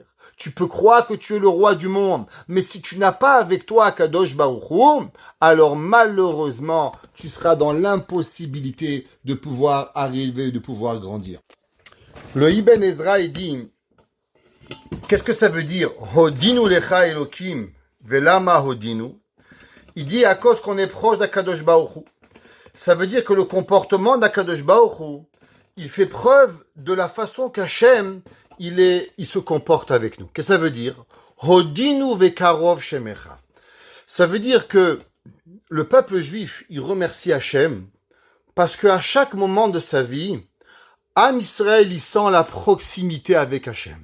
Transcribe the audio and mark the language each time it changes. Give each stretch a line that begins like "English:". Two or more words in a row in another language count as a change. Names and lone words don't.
French: Tu peux croire que tu es le roi du monde, mais si tu n'as pas avec toi
Hebrew: קדוש ברוך הוא,
French: alors malheureusement, tu seras dans l'impossibilité de pouvoir arriver, de pouvoir grandir. Le Ibn Ezra, il dit, qu'est-ce que ça veut dire?
Hebrew: הודינו לך אלהים, ולמה הודינו.
French: Il dit à cause qu'on est proche d'
Hebrew: הקדוש ברוך הוא.
French: Ça veut dire que le comportement d'
Hebrew: הקדוש ברוך הוא,
French: il fait preuve de la façon qu'Hachem, il se comporte avec nous. Qu'est-ce que ça veut dire?
Hebrew: הודינו וקרוב שמך.
French: Ça veut dire que le peuple juif, il remercie Hachem parce qu'à chaque moment de sa vie,
Hebrew: עם ישראל,
French: il sent la proximité avec Hachem.